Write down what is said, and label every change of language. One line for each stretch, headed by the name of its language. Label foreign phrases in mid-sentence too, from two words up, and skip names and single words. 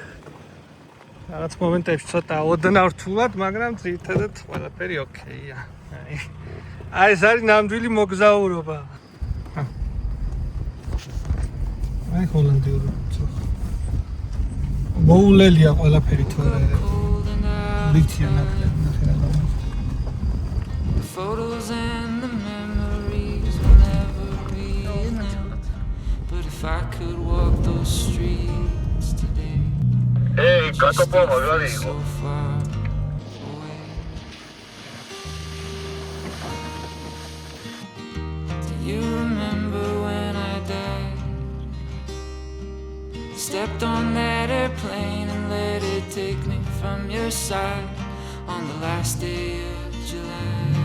Georgian: რაღაც მომენტებში ცოტა ოდნავ რთულად, მაგრამ ძირითადად ყველაფერი ოკეია. აი ეს არის ნამდვილი მოგზაურობა. აი ჰოლანდიური ცოცხ. მოულელია ყველაფერი თორე. ლიქცია ნახე რა.
English: Photos and the memories will never be enough. But if I could walk those streets today.
Georgian: Hey, კაკოპო მაგარი იყო.
English: Do you remember when I died? Stepped on that airplane and let it take me from your side on the last day of July.